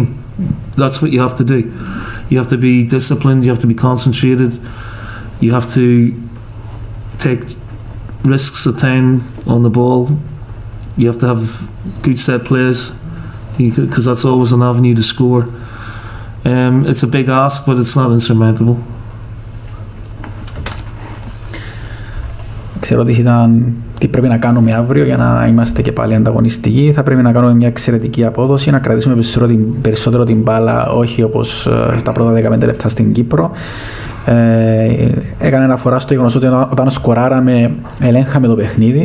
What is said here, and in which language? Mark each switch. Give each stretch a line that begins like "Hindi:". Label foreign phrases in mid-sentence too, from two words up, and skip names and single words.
English: That's what you have to do. You have to be disciplined, you have to be concentrated, you have to take risks of time on the ball, you have to have good set plays, because that's always an avenue to score. It's a big ask, but it's not insurmountable.
Greek: Ξέρω ότι ήταν τι πρέπει να κάνουμε αύριο για να είμαστε και πάλι ανταγωνιστικοί. Θα πρέπει να κάνουμε μια εξαιρετική απόδοση, να κρατήσουμε περισσότερο την μπάλα, όχι όπως στα πρώτα 15 λεπτά στην Κύπρο. Έκανε αναφορά στο γεγονός ότι όταν σκοράραμε, ελέγχαμε το παιχνίδι.